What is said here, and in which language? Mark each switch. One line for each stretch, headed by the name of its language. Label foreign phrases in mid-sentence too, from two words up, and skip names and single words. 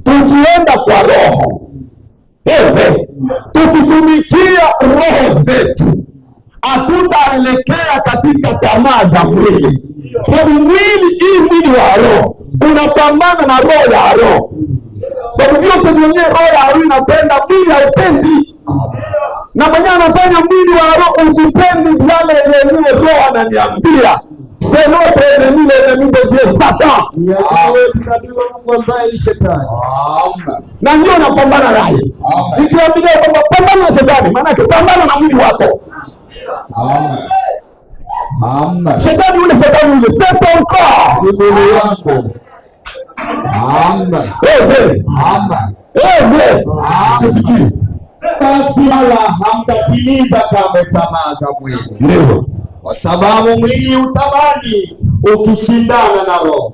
Swahili: Tukienda kwa roho, tukitumikia roho zetu, hatutaelekea katika tamaa za mwili. Sababu mwili wa roho unapambana na roho ya roho. Sababu vyote vyenye roho ya roho inapenda, mwili haupendi. Na mwenye anafanya mwili wa roho usipendi yale yenye roho ananiambia.
French: C'est notre ennemi, l'ennemi de Dieu, Satan.
Swahili: Na ndio napambana naye. Nikiambia kwamba pambana na Shetani, maana yake pambana na mwili wako. Amen. Shetani ule
French: c'est ton corps.
Swahili: Ni mwili wako. Amen. Tusikie. Basi wala hamtatimiza kamwe tamaa za mwili. Ndio. Kwa sababu mwili utamani ukishindana na roho.